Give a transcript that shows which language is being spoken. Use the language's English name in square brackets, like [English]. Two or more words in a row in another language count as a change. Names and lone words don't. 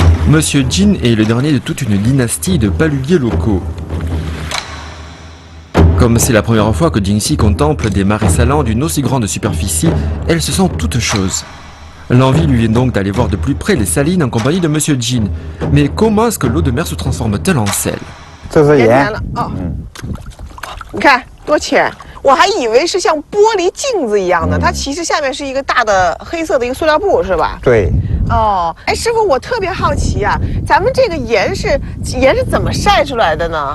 [French] Monsieur Jin est le dernier de toute une dynastie de paludiers locaux. Comme c'est la première fois que Jingxi contemple des marais salants d'une aussi grande superficie, elle se sent toute chose. L'envie lui vient donc d'aller voir de plus près les salines en compagnie de Monsieur Jin. Mais comment est-ce que l'eau de mer se transforme-t-elle en sel? [Chinese] 这是盐盐田了哦，你看多浅，我还以为是像玻璃镜子一样的，它其实下面是一个大的黑色的一个塑料布，是吧？对，哦，哎，师傅，我特别好奇啊，咱们这个盐是怎么晒出来的呢？